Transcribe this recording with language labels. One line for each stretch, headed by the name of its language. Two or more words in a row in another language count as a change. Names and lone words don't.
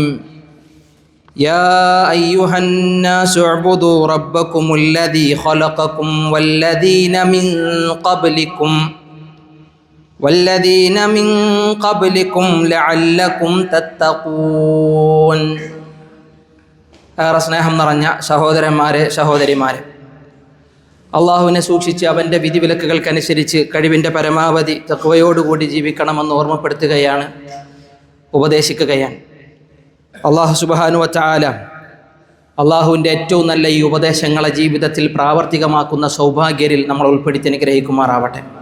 Arabic: يا أيها الناس اعبدوا ربكم الذي خلقكم والذين من قبلكم لعلكم تتقون.
Malayalam: സ്നേഹം നിറഞ്ഞ സഹോദരന്മാരെ, സഹോദരിമാരെ, അള്ളാഹുവിനെ സൂക്ഷിച്ച് അവൻ്റെ വിധിവിലക്കുകൾക്കനുസരിച്ച് കഴിവിൻ്റെ പരമാവധി തഖ്വയോടുകൂടി ജീവിക്കണമെന്ന് ഓർമ്മപ്പെടുത്തുകയാണ്, ഉപദേശിക്കുകയാണ്.
Arabic: الله سبحانه وتعالى
Malayalam: അള്ളാഹുവിൻ്റെ ഏറ്റവും നല്ല ഈ ഉപദേശങ്ങളെ ജീവിതത്തിൽ പ്രാവർത്തികമാക്കുന്ന സൗഭാഗ്യരിൽ നമ്മൾ ഉൾപ്പെടുത്തി അനുഗ്രഹിക്കുമാറാവട്ടെ.